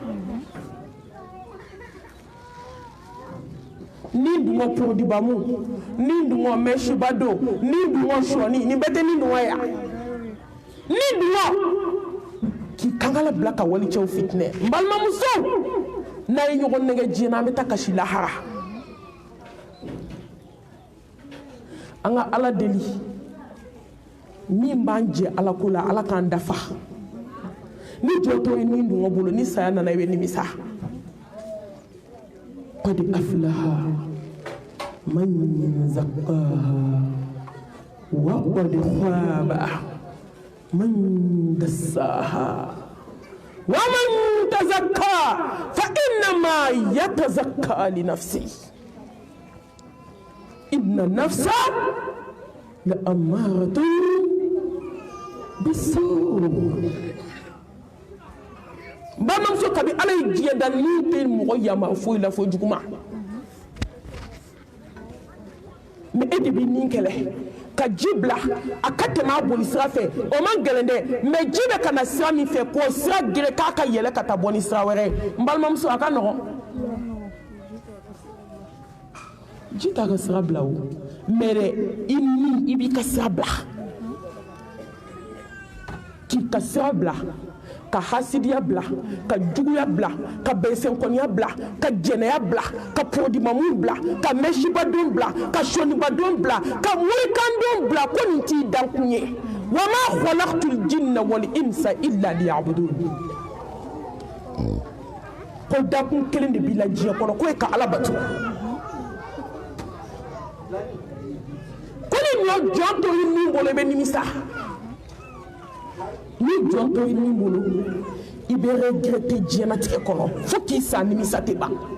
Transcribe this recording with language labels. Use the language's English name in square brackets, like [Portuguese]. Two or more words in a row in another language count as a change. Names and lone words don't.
[Bambara] ni dungɔ porodibamu ni dungɔ mɛsiba don ni dungɔ sɔni ni bɛɛ tɛ ni dungɔ ya ni dungɔ k'i kankala bila ka walicɛw fitinɛ n balimamuso n'a ye ɲɔgɔn nɛgɛ diɲɛ na an bɛ taa kasi lahara an ka ala deli min b'an jɛ ala ko la ala k'an dafa ni jɔtɔ ye min dungɔ bolo ni saya nana i bɛ nimisa [Arabic] قد أفلح من زكاها و قد خاب من دساها و من تزكى ف إنما يتزكى ل نفسه إن نفس ل أمارة بسوء [Bambara] bamamuso kabi ala ye diɲɛ da ni tɛ mɔgɔ yama foyi la fo juguma mais e de b'i nin kɛlɛ ka ji bila a ka tɛmɛ a boli sira fɛ o man gɛlɛn dɛ mais ji bɛ ka na sira min fɛ k'o sira gere k'a ka yɛlɛ ka taa bɔ ni sira wɛrɛ ye n balimamuso a ka nɔgɔn ji t'a ka sira bila o mais dɛ i b'i ka sira bila k'i ka sira bila ka hasidiya bila ka juguya bila ka bɛnsɛnkɔniya bila ka jɛnɛya bila ka porodimamu bila ka mɛsibadon bila ka sonibadon bila ka morikandon bila ko nin t'i dankun ye [Arabic] و ما خلقت الجن و الإنس إلا ليعبدون [Bambara] ko dankun kelen de b'i la diɲɛ kɔnɔ k'o ye ka ala bato ko ni ɲɔ jɔn to i nin bolo i bɛ nimisa ni jɔn to i nin bolo i bɛ regrette diɲɛlatigɛ kɔnɔ fo k'i sa nimisa tɛ ban